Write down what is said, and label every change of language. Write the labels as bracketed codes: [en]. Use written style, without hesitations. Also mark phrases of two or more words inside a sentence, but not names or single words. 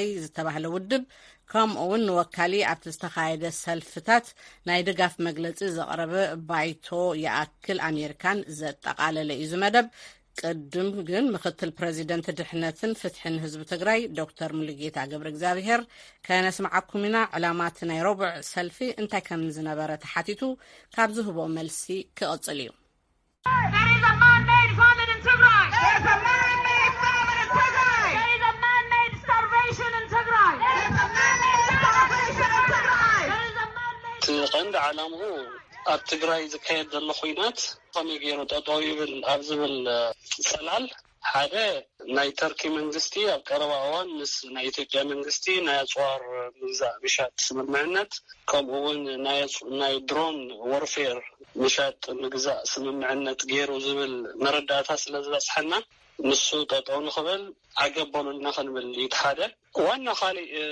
[ti] ዝተባህለ ውድብ ከምኡውን ወካሊ ኣብቲ ዝተኻየደ ሰልፍታት ናይ ድጋፍ መግለፂ ዘቕረበ ባይቶ ይኣክል ኣሜሪካን ዘጠቃለለ እዩ ዝመደብ። ቅድም ግን ምክትል ፕሬዚደንት ድሕነትን ፍትሕን ህዝቢ ትግራይ ዶክተር ሙሉጌታ ገብረ እግዚአብሔር ከነስማዓኩም ኢና። ዕላማት ናይ ረቡዕ ሰልፊ እንታይ ከም ዝነበረ ተሓቲቱ ካብ ዝህቦ መልሲ ክቕፅል እዩ። [en] There is a man-made famine in Tigray. There is a man-made famine in Tigray. There is a man-made starvation in Tigray. There is a man-made starvation in Tigray. There is a man-made. تقند علامه [ti] ኣብ ትግራይ ዝካየድ ዘሎ ኩናት ከመይ ገይሩ ጠጠው ይብል ኣብ ዝብል ሰላል ሓደ ናይ ተርኪ መንግስቲ ኣብ ቀረባ እዋን ምስ ናይ ኢትዮጵያ መንግስቲ ናይ ኣጽዋር ምዛእ ምሻጥ ስምምዕነት ከምኡውን ናይ ድሮን ወርፌር ምሻጥ ምግዛእ ስምምዕነት ገይሩ ዝብል መረዳእታ ስለ ዝበፅሐና ንሱ ጠጠው ንኽብል ዓገበሉልና ክንብል ይትሓደ። ዋና ካሊእ